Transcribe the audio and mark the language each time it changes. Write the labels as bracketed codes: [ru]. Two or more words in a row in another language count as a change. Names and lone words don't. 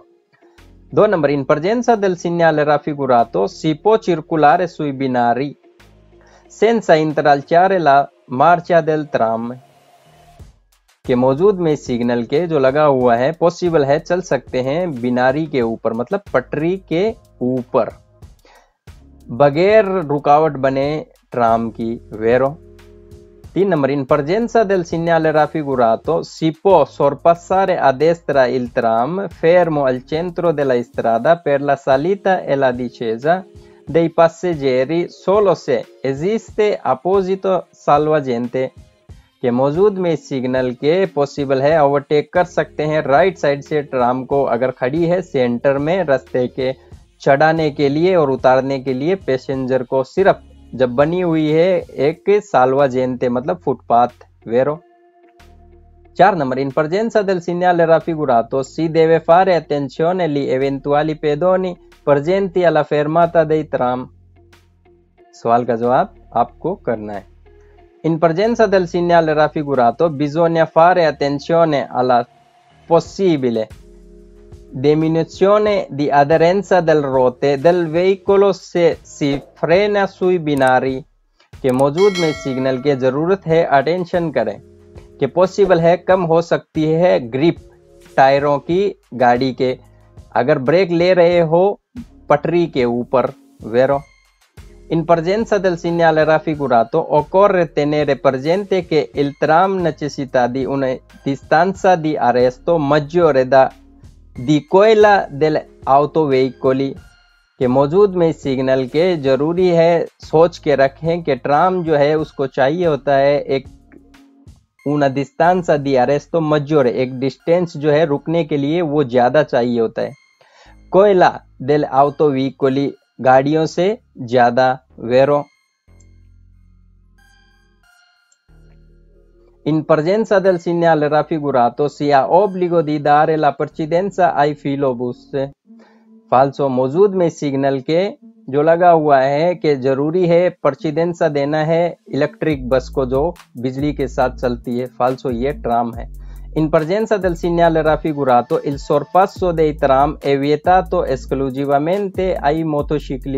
[it] 2 नंबर in presenza del segnale raffigurato si può circolare sui binari senza intralciare la marcia del tram। [hi] के मौजूद में सिग्नल के जो लगा हुआ है पॉसिबल है चल सकते हैं बिनारी के ऊपर, मतलब पटरी के ऊपर, बगैर रुकावट बने ट्राम की, वेरो। [it] 3 नंबर in presenza del segnale raffigurato si può sorpassare a destra il tram fermo al centro della strada per la salita e la discesa dei passeggeri solo se esiste apposito salvagente। [hi] के मौजूद में सिग्नल के पॉसिबल है ओवरटेक कर सकते हैं [en] right side [hi] से ट्राम को अगर खड़ी है सेंटर में रास्ते के, चढ़ाने के लिए और उतारने के लिए पैसेंजर को, सिर्फ जब बनी हुई है एक साल्वाजेंते मतलब फुटपाथ, वेरो। [it] 4 नंबर in presenza del segnale raffigurato si deve fare attenzione agli eventuali pedoni presenti alla fermata dei tram। [hi] सवाल का जवाब आपको करना है। [it] In presenza del segnale raffigurato bisogna fare attenzione alla possibile diminuzione di aderenza delle ruote del veicolo se si frena sui binari। [hi] के मौजूद में सिग्नल के जरूरत है अटेंशन करें कि पॉसिबल है कम हो सकती है ग्रिप टायरों की गाड़ी के अगर ब्रेक ले रहे हो पटरी के ऊपर, वेरो। [it] In presenza del segnale raffigurato occorre tenere presente che il tram necessita di una distanza di arresto maggiore di quella degli autoveicoli। [hi] के मौजूद में सिग्नल के जरूरी है सोच के रखें कि ट्राम जो है उसको चाहिए होता है एक [it] una distanza di arresto maggiore, [hi] एक डिस्टेंस जो है रुकने के लिए वो ज्यादा चाहिए होता है, [it] quella degli autoveicoli [hi] गाड़ियों से ज्यादा, वेरो। [it] In presenza del segnale raffigurato si ha obbligo di dare la precedenza ai filobus। [hi] फाल्सो मौजूद में सिग्नल के जो लगा हुआ है कि जरूरी है प्रेसिडेंसा देना है [en] electric bus [hi] को जो बिजली के साथ चलती है, फाल्सो ये ट्राम है। [it] In presenza del segnale raffigurato il sorpasso dei tram è vietato esclusivamente ai motocicli।